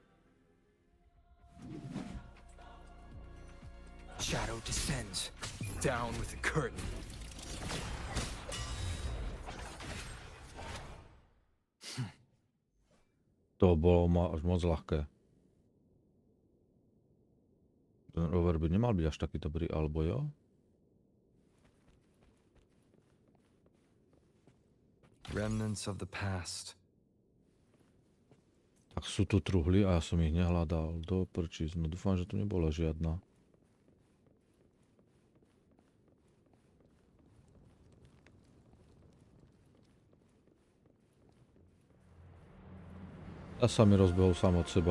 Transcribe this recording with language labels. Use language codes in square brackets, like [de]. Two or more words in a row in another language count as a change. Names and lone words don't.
[en] Shadow descends, down with the curtain. [sk] To bolo až moc ľahké. Ten rover by nemal byť až taký dobrý, alebo jo? [en] Remnants of the past. [sk] Tak sú tu truhly a ja som ich nehľadal. Do prčíc. No dúfam, že tu nebola žiadna. Ja sa mi rozbehol sám od seba.